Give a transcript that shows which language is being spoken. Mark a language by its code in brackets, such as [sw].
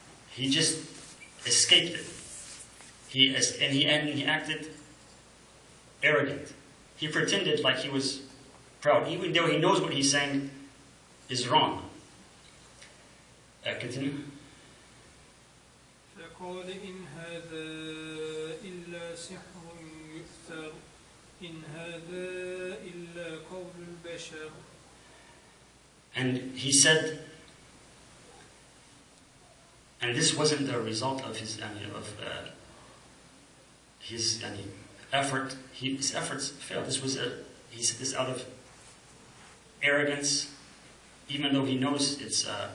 [en] He just escaped it. He acted arrogant. He pretended like he was proud, even though he knows what he's saying is wrong. Continue. [ar] فقال إن هذا إلا سحر يؤثر إن هذا إلا قول البشر. [en] And he said, and this wasn't the result of his effort. His efforts failed. He said this out of arrogance, even though he knows it's